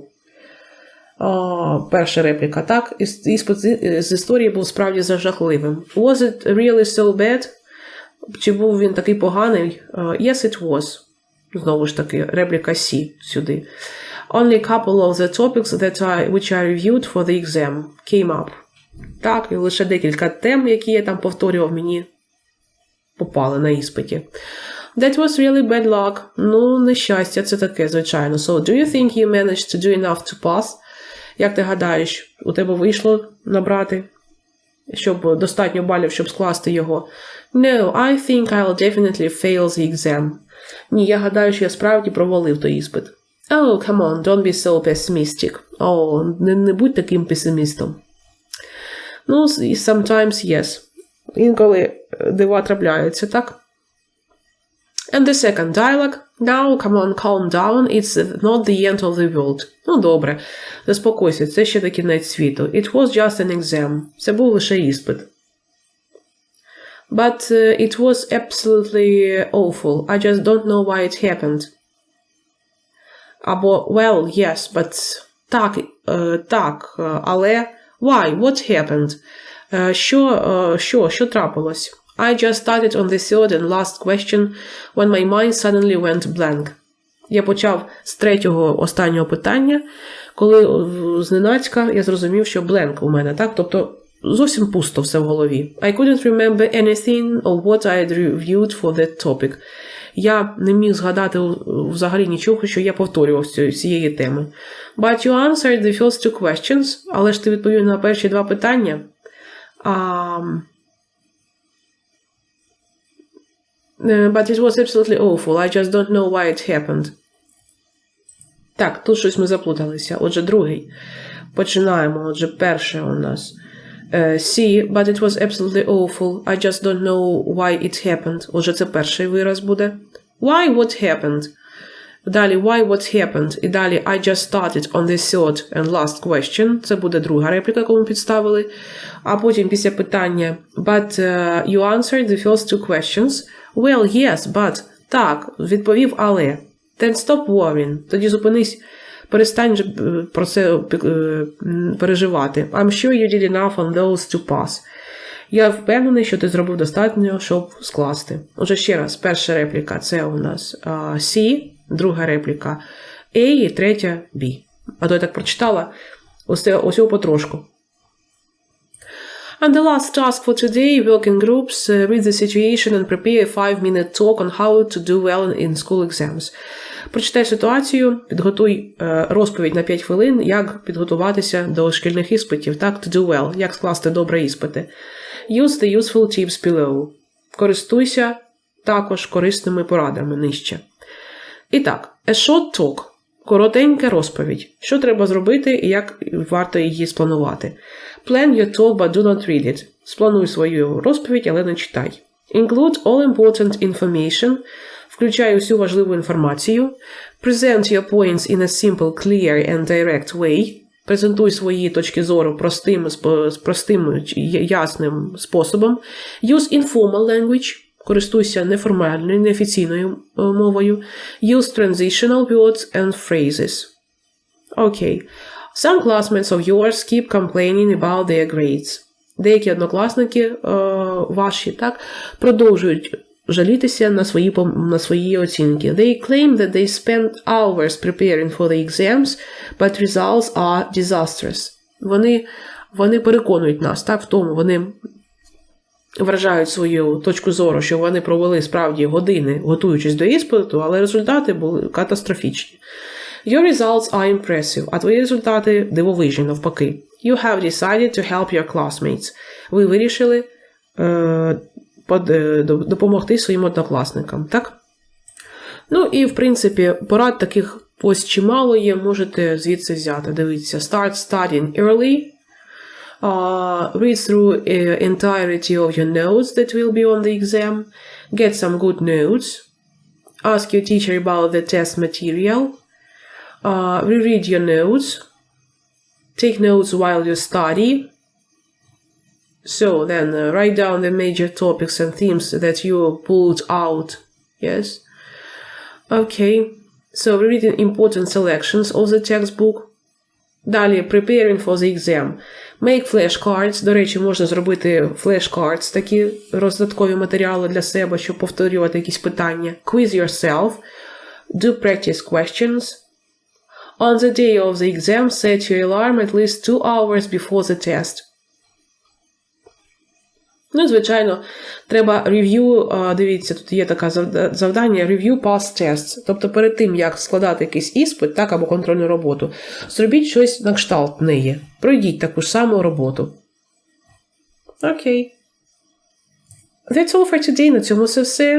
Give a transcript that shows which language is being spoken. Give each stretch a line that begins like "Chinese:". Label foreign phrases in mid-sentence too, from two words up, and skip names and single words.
Ukrainian: Перша репліка, так? Іспит з історії був справді жахливим.
English: Was it really so bad?
Ukrainian: Чи був він такий поганий?
English: Yes, it was.
Ukrainian: Знову ж таки, репліка C сюди.
English: Only a couple of the topics which I reviewed for the exam came up.
Ukrainian: Так, і лише декілька тем, які я там повторював, мені попали на іспиті.
English: That was really bad luck.
Ukrainian: Ну, нещастя, це таке, звичайно.
English: So, do you think you managed to do enough to pass?
Ukrainian: Як ти гадаєш, у тебе вийшло набрати, щоб достатньо балів, щоб скласти його?
English: No, I think I'll definitely fail the exam.
Ukrainian: Ні, я гадаю, що я справді провалив той іспит.
English: Oh, come on, don't be so pessimistic.
Ukrainian: Не будь таким песимістом. Ну,
English: sometimes yes.
Ukrainian: Інколи дива трапляються, так?
English: And the second dialogue. Now, come on, calm down. It's not the end of the world.
Ukrainian: Ну, добре. Заспокойся, це ще не кінець світу.
English: It was just an exam.
Ukrainian: Це був лише іспит.
English: But it was absolutely awful. I just don't know why it happened. Або, well, yes, but...
Ukrainian: Так, але...
English: Why? What happened?
Ukrainian: Що трапилось?
English: I just started on the third and last question when my mind suddenly went blank.
Ukrainian: Я почав з 3-го останнього питання, коли зненацька я зрозумів, що blank у мене, так? Тобто зовсім пусто все в голові.
English: I couldn't remember anything of what I had reviewed for that topic.
Ukrainian: Я не міг згадати взагалі нічого, що я повторював з цієї теми.
English: But you answered the first 2 questions,
Ukrainian: але ж ти відповів на перші 2 питання.
English: But it was absolutely awful. I just don't know why it happened.
Ukrainian: Так, тут щось ми заплуталися. Отже, другий. Починаємо. Отже, перше у нас.
English: See, but it was absolutely awful. I just don't know why it happened.
Ukrainian: Отже, це перший вираз буде.
English: Why, what happened? Далі, why, what happened?
Ukrainian: І далі,
English: I just started on the third and last question.
Ukrainian: Це буде друга репліка, яку ми підставили. А потім після питання,
English: but you answered the first 2 questions. Well, yes, but.
Ukrainian: Так, відповів, але.
English: Then stop worrying.
Ukrainian: Тоді зупинись. Перестань же про це переживати.
English: I'm sure you did enough on those to pass.
Ukrainian: Я впевнений, що ти зробив достатньо, щоб скласти. Отже, ще раз, перша репліка – це у нас C, друга репліка A і третя B. А то я так прочитала, ось потрошку.
English: And the last task for today, work in groups, read the situation and prepare a 5-minute talk on how to do well in school exams.
Ukrainian: Прочитай ситуацію, підготуй розповідь на 5 хвилин, як підготуватися до шкільних іспитів, так,
English: to do well,
Ukrainian: як скласти добре іспити.
English: Use the useful tips below.
Ukrainian: Користуйся також корисними порадами нижче. І так,
English: a short talk.
Ukrainian: Коротенька розповідь. Що треба зробити і як варто її спланувати.
English: Plan your talk, but do not read it.
Ukrainian: Сплануй свою розповідь, але не читай.
English: Include all important information.
Ukrainian: Включай усю важливу інформацію.
English: Present your points in a simple, clear and direct way.
Ukrainian: Презентуй свої точки зору простим, ясним способом.
English: Use informal language.
Ukrainian: Користуйся неформальною, неофіційною мовою.
English: Use transitional words and phrases. Okay. Some classmates of yours keep complaining about their grades.
Ukrainian: Деякі однокласники ваші, так, продовжують жалітися на свої оцінки.
English: They claim that they spent hours preparing for the exams, but results are disastrous.
Ukrainian: Вони переконують нас, так, в тому, вони вражають свою точку зору, що вони провели справді години, готуючись до іспиту, але результати були катастрофічні.
English: Your results are impressive,
Ukrainian: а твої результати дивовижні, навпаки.
English: You have decided to help your classmates.
Ukrainian: Ви вирішили допомогти своїм однокласникам, так? Ну і, в принципі, порад таких ось чимало є, можете звідси взяти. Дивіться,
English: start studying early, read through entirety of your notes that will be on the exam, get some good notes, ask your teacher about the test material, reread your notes, take notes while you study. So then write down the major topics and themes that you pulled out. Yes. Okay. So reading important selections of the textbook. Далі, preparing for the exam. Make flashcards.
Ukrainian: До речі, можна зробити flashcards, такі роздаткові матеріали для себе, щоб повторювати якісь питання.
English: Quiz yourself. Do practice questions. On the day of the exam, set your alarm at least 2 hours before the test.
Ukrainian: Ну, звичайно, треба рев'ю, дивіться, тут є таке завдання,
English: review past tests.
Ukrainian: Тобто перед тим, як складати якийсь іспит, так, або контрольну роботу, зробіть щось на кшталт неї. Пройдіть таку ж саму роботу. Окей.
English: That's all for today.
Ukrainian: На цьому все.